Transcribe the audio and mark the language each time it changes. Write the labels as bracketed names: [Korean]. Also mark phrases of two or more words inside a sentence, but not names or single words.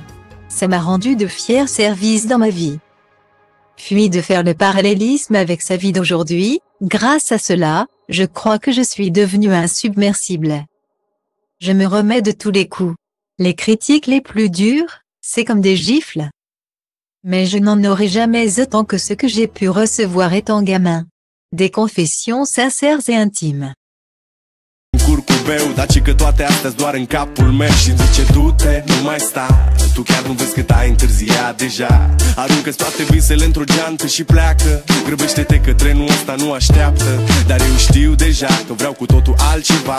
[French] Ça m'a rendu de fiers services dans ma vie. Puis de faire le parallélisme avec sa vie d'aujourd'hui, grâce à cela, je crois que je suis devenu insubmersible. Je me remets de tous les coups. Les critiques les plus dures, c'est comme des gifles. Mais je n'en aurai jamais autant que ce que j'ai pu recevoir étant gamin. Des confessions sincères et intimes. [Romanian] Curcubeu, daci că toate astea doar în capul meu și zice du-te, nu mai sta. Tu chiar nu vezi cât ai întârziat deja. Aruncă-ți toate visele într-o geantă și pleacă. Grăbește-te că trenul ăsta nu așteaptă. Dar eu știu deja că vreau cu totul altceva.